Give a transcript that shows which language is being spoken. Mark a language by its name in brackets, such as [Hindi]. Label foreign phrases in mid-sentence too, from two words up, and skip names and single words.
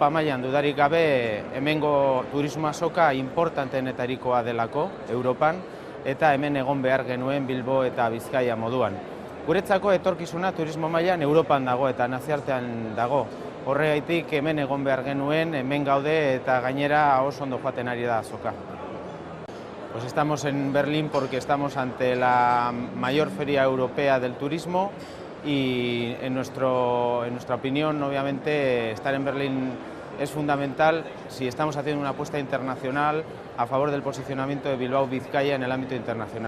[Basque] mailan dudarik gabe hemengo turismo azoka importanteenetarikoa delako Europan eta hemen egon behar genuen Bilbo eta Bizkaia moduan. Guretzako etorkizuna turismo mailan Europan dago eta nazioartean dago. Horregaitik hemen egon behar genuen, hemen gaude eta gainera oso ondo joaten ari da azoka. [Spanish] Pues estamos en Berlín porque estamos ante la mayor feria europea del turismo y en nuestra opinión, obviamente, estar en Berlín es fundamental si estamos haciendo una apuesta internacional a favor del posicionamiento de Bilbao-Vizcaya en el ámbito internacional.